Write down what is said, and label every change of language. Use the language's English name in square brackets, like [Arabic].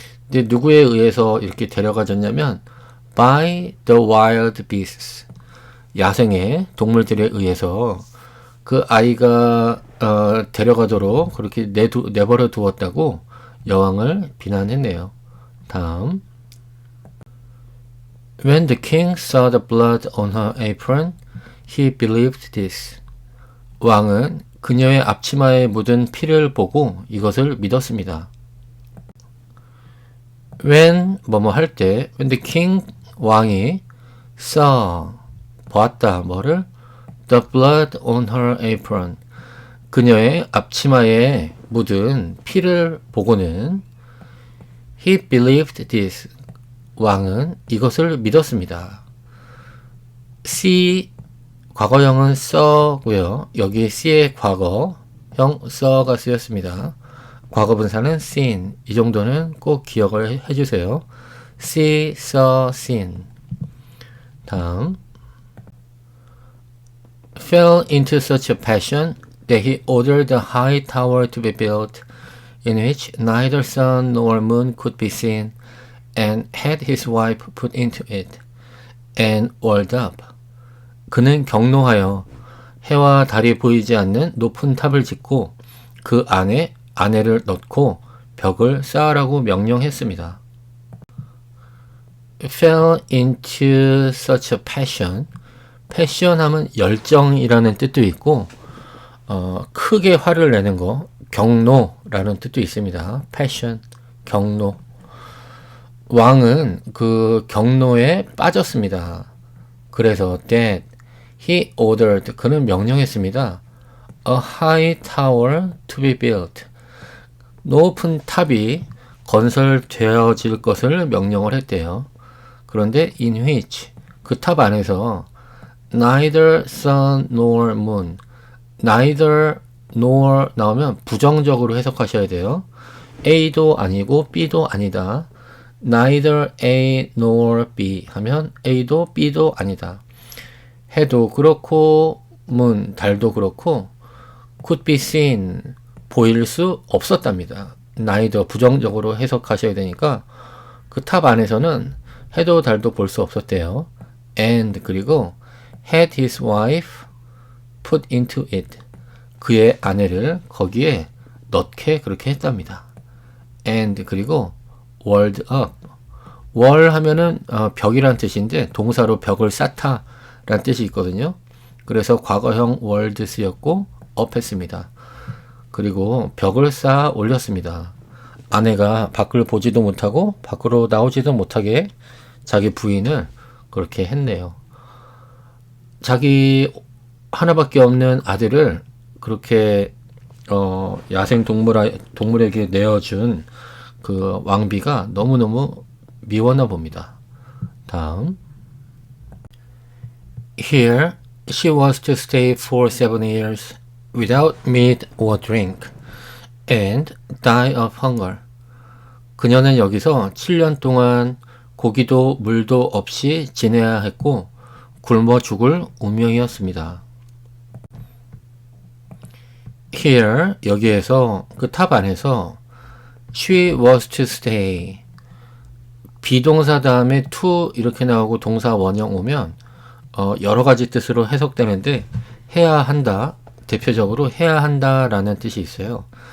[Korean] 근데 누구에 의해서 이렇게 데려가졌냐면 [English] by the wild beasts, [Korean] 야생의 동물들에 의해서 그 아이가 데려가도록 그렇게 내버려 두었다고 여왕을 비난했네요. 다음. [English] When the king saw the blood on her apron, he believed this. [Korean] 왕은 그녀의 앞치마에 묻은 피를 보고 이것을 믿었습니다. When 뭐뭐 할 때, [English] when the king [Korean] 왕이 saw 보았다 뭐를 [English] the blood on her apron, [Korean] 그녀의 앞치마에 묻은 피를 보고는 [English] he believed this, [Korean] 왕은 이것을 믿었습니다. see 과거형은 saw고요. 여기 see의 과거형 saw가 쓰였습니다. 과거분사는 seen. 이 정도는 꼭 기억을 해주세요. [English] see, saw, seen. [Korean] 다음. [English] fell into such a passion that he ordered a high tower to be built in which neither sun nor moon could be seen, and had his wife put into it, and walled up. [Korean] 그는 경노하여 해와 달이 보이지 않는 높은 탑을 짓고 그 안에 아내를 넣고 벽을 쌓으라고 명령했습니다. [English] fell into such a passion. [Korean] passion 하면 열정이라는 뜻도 있고 크게 화를 내는 거, 경노라는 뜻도 있습니다. passion, 경노. 왕은 그 경노에 빠졌습니다. 그래서 [English] that he ordered, [Korean] 그는 명령했습니다. [English] a high tower to be built. [Korean] 높은 탑이 건설되어질 것을 명령을 했대요. 그런데 in which, 그 탑 안에서 [English] neither sun nor moon, [Korean] neither nor 나오면 부정적으로 해석하셔야 돼요. A도 아니고 B도 아니다. neither A nor B 하면 A도 B도 아니다. 해도 그렇고 moon, 달도 그렇고 [English] could be seen, [Korean] 보일 수 없었답니다. neither 부정적으로 해석하셔야 되니까 그 탑 안에서는 해도 달도 볼 수 없었대요. and 그리고 [English] had his wife put into it, [Korean] 그의 아내를 거기에 넣게 그렇게 했답니다. [English] and [Korean] 그리고 [English] walled up. [Korean] wall 하면은 벽이란 뜻인데 동사로 벽을 쌓다 라는 뜻이 있거든요. 그래서 과거형 walled 쓰였고 up 했습니다. 그리고 벽을 쌓아 올렸습니다. 아내가 밖을 보지도 못하고 밖으로 나오지도 못하게 자기 부인을 그렇게 했네요. 자기 하나밖에 없는 아들을 그렇게 야생 동물에게 내어준 그 왕비가 너무너무 미웠나 봅니다. 다음. [English] Here she was to stay for 7 years without meat or drink and die of hunger. [Korean] 그녀는 여기서 7년 동안 고기도 물도 없이 지내야 했고 굶어 죽을 운명이었습니다. here 여기에서 그 탑 안에서 [English] she was to stay [Korean] 비동사 다음에 to 이렇게 나오고 동사 원형 오면 여러 가지 뜻으로 해석되는데 해야 한다 대표적으로 해야 한다 라는 뜻이 있어요.